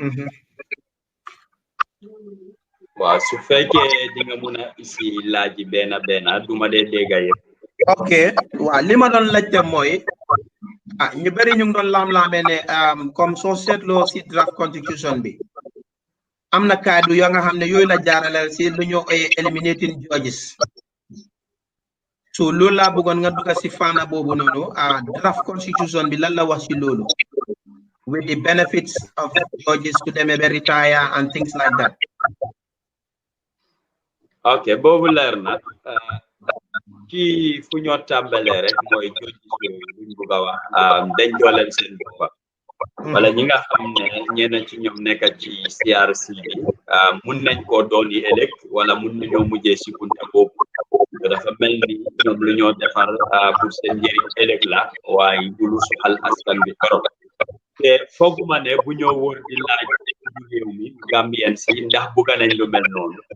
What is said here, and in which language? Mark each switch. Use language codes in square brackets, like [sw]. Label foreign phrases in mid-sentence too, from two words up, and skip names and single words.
[wo] waaw su fekkee di nga mun a isi laaj benn duma dee dégg yëpp. ok waaw li ma doon laajte mooy ñu bëri ñu ngi doon laam-laamee ne comme soo seetloo si [en] draft constitution [wo] bi am na kaddu yoo nga xam ne yooyu la jaarale si lu ñu [en] eliminating judges. [wo] so loolu laa bëggoon nga dugg si fànn boobu noonu [en] draft constitution [wo] bi lan la wax si loolu [en] with the benefits of judges [wo] to demee ba retire [en] and things like that. [wo] ok boobu leer na kii fu ñoo tàmbalee rek mooy judges yooyu luñ bëgg a wax dañ dooleel seen boppa wala ñi nga xam ne ñeneen ci ñoom nekk ci CRC bi mun nañ koo doon yi ëllëg wala mun nañoo mujjee si bunta boobu dafa mel ni ñoom lu ñoo defar pour seen njëriñ ëllëg la waaye du lu soxal askan bi torop te fooguma ne bu ñoo wóor di laaj du réew mi Gambien si ndax bëgg nañ lu mel noonu